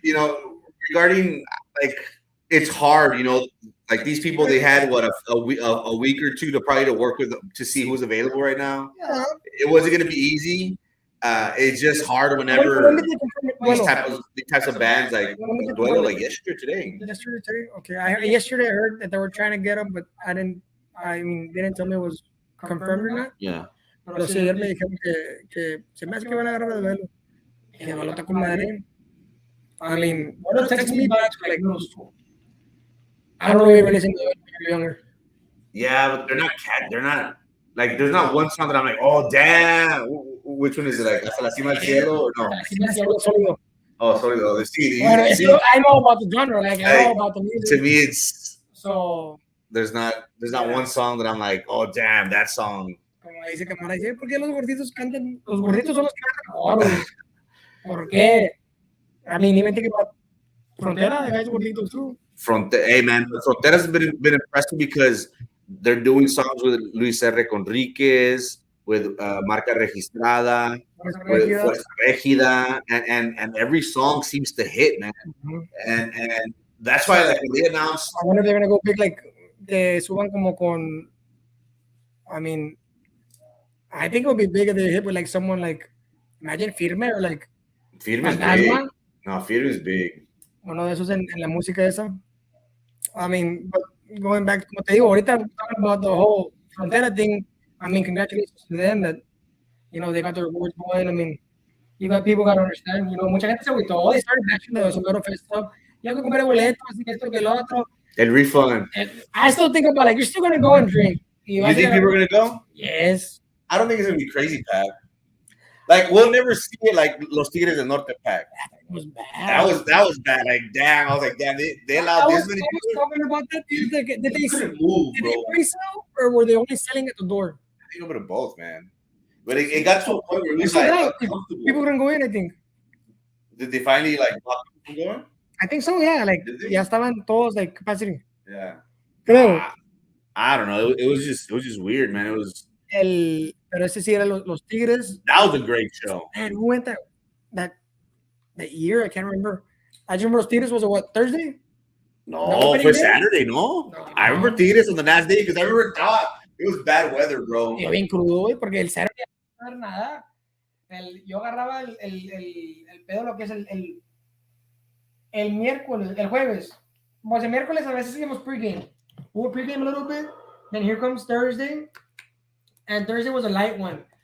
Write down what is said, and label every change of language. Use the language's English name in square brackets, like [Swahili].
[English] You know, regarding, like, it's hard, you know, like these people, they had, what, a week or two to work with, to see who's available right now. Yeah. It wasn't going to be easy. It's just hard whenever these types of bands like Duelo, like yesterday today. Okay. Yesterday I heard that they were trying to get them, but they didn't tell me it was confirmed or not. Yeah. [Spanish] Pero sí, ayer me dijeron que se me hace que van a agarrar a Duelo. Y Duelo está con madre. [English] I mean, Duelo texts me back like, no, I don't know if you listen to Duelo when you're younger. Yeah, but they're not, like, there's not one song that I'm like, oh, damn. Which one is it? Like, Hasta la Cima del Cielo or no? Sólido. Oh, Sólido. I know about the genre. Like, I know about the music. To me, it's... So... There's not one song that I'm like, oh, damn, that song. [Spanish] Como dice Camara, ¿por qué los gorditos cantan? Los gorditos son los que cantan mejor. ¿Por qué? [English] I mean, even think about Frontera, the guys gorditos too. Hey, man, Frontera's been impressive because they're doing songs with Luis R. Conríquez, with Marca Registrada, with Fuerza Régida, and every song seems to hit, man. Mm-hmm. And that's why, like, when they announced, I wonder if they're gonna go big, like, [Spanish] te suban como con, [English] I mean, I think it would be big if they hit with like someone like, imagine Firme or like Firme is big. No, Firme is big. [Spanish] Uno de esos en la música esa. [English] I mean, but going back, [Spanish] como te digo, ahorita [English] talking about the whole Frontera thing, I mean, congratulations to them that, you know, they got their awards going. I mean, you got people got to understand, you know, [Spanish] mucha gente se agüitó. [English] They started bashing the Sombrero Fest stuff. [Spanish] Ya que compré boletos, y que esto, que lo otro. El refund. [English] I still think about, like, you're still going to go and drink. You think people are going to go? Yes. I don't think it's going to be crazy packed. Like, we'll never see it like Los Tigres del Norte packed. It was bad. That was bad. Like, damn. I was like, damn, they allowed this many people. I was talking about that. Did they pre-sell or were they only selling at the door? I think a bit of both, man. But it got to a point where it was like people couldn't go in, I think. Did they finally like block people from going? I think so, yeah. Like, [Spanish] ya estaban todos [English] like capacity. Yeah. [Spanish] Creo. [English] I don't know. It was just weird, man. It was [Spanish] Pero ese sí era los Tigres. [English] that was a great show. Man, who went that year? I can't remember. I just remember los Tigres was a what, Thursday? No, opening for day? Saturday, no. No. I remember Tigres on the last day because I remember it was bad weather, bro. [Spanish] Yo bien crudo, güey, porque el Saturday no era nada. Yo agarraba el pedo, lo que es el miércoles, el jueves. Pues el miércoles a veces hacíamos pregame. [English] We would pregame a little bit. Then here comes Thursday. And Thursday was a light one.